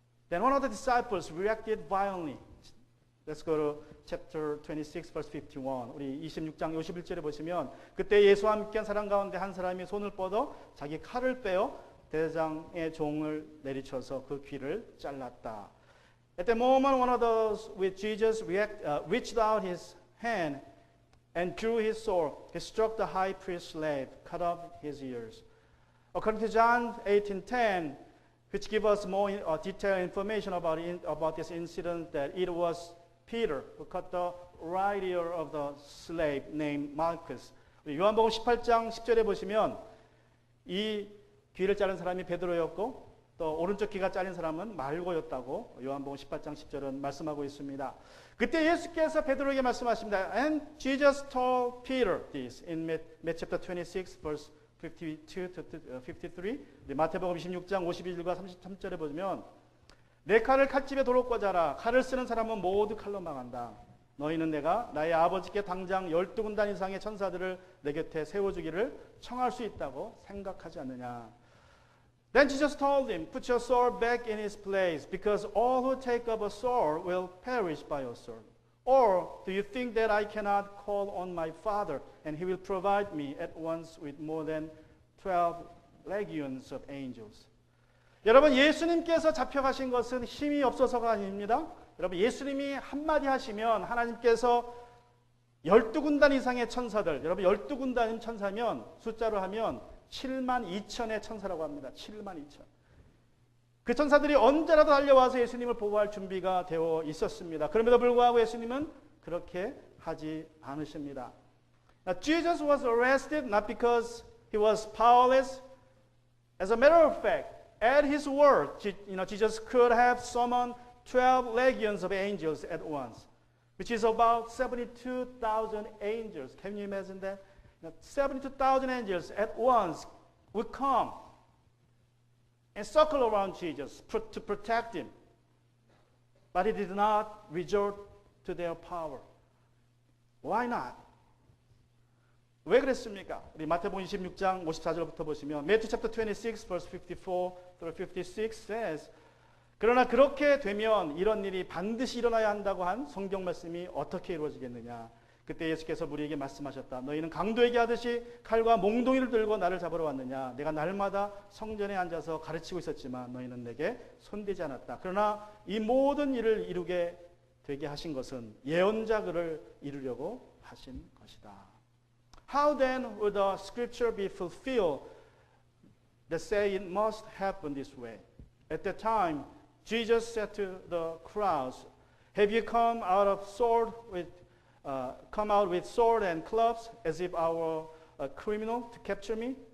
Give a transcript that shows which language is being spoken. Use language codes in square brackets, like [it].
[en] Then one of the disciples reacted violently. Let's go to chapter 26, verse 51. [ko] 우리 26장 51절에 보시면 그때 예수와 함께한 사람 가운데 한 사람이 손을 뻗어 자기 칼을 빼어 대장의 종을 내리쳐서 그 귀를 잘랐다. [en] At the moment, one of those with Jesus reached out his hand and drew his sword. He struck the high priest's slave, cut off his ears. According to John 18:10, which gives us more detailed information about this incident, that it was Peter who cut the right ear of the slave named Malchus. [ko] 요한복음 18장 10절에 보시면 이 귀를 자른 사람이 베드로였고 또 오른쪽 귀가 잘린 사람은 말고였다고 요한복음 18장 10절은 말씀하고 있습니다. 그때 예수께서 베드로에게 말씀하십니다. [en] And Jesus told Peter this in Matthew chapter 26 verse 52 to 53. [ko] 마태복음 26장 51과 33절에 보면 내 칼을 칼집에 도로 꽂아라. 칼을 쓰는 사람은 모두 칼로 망한다. 너희는 내가 나의 아버지께 당장 12군단 이상의 천사들을 내 곁에 세워주기를 청할 수 있다고 생각하지 않느냐. [en] Then Jesus told him, put your sword back in its place, because all who take up a sword will perish by a sword. Or do you think that I cannot call on my Father, and he will provide me at once with more than 12 legions of angels? [ko] 여러분, 예수님께서 잡혀가신 것은 힘이 없어서가 아닙니다. 여러분, 예수님이 한마디 하시면 하나님께서 12군단 이상의 천사들, 여러분 12군단인 천사면 숫자로 하면 7만 2천의 천사라고 합니다. 7만 2천. 그 천사들이 언제라도 달려와서 예수님을 보호할 준비가 되어 있었습니다. 그럼에도 불구하고 예수님은 그렇게 하지 않으십니다. [en] Now, Jesus was arrested not because he was powerless. As a matter of fact, at his word, Jesus could have summoned 12 legions of angels at once, which is about 72,000 angels. Can you imagine that? 72,000 angels at once would come and circle around Jesus to protect him. But he did not resort to their power. Why not? [ko] 왜 그랬습니까? 우리 마태복음 26장 54절부터 보시면 [en] Matthew chapter 26 verse 54 through 56 says, [ko] 그러나 그렇게 되면 이런 일이 반드시 일어나야 한다고 한 성경 말씀이 어떻게 이루어지겠느냐. 그때 예수께서 무리에게 말씀하셨다. 너희는 강도에게 하듯이 칼과 몽둥이를 들고 나를 잡으러 왔느냐. 내가 날마다 성전에 앉아서 가르치고 있었지만 너희는 내게 손대지 않았다. 그러나 이 모든 일을 이루게 되게 하신 것은 예언자 글을 이루려고 하신 것이다. How then would the scripture be fulfilled that say it must happen this way? At that time, Jesus said to the crowds, have you come out with sword and clubs as if I were a criminal to capture me?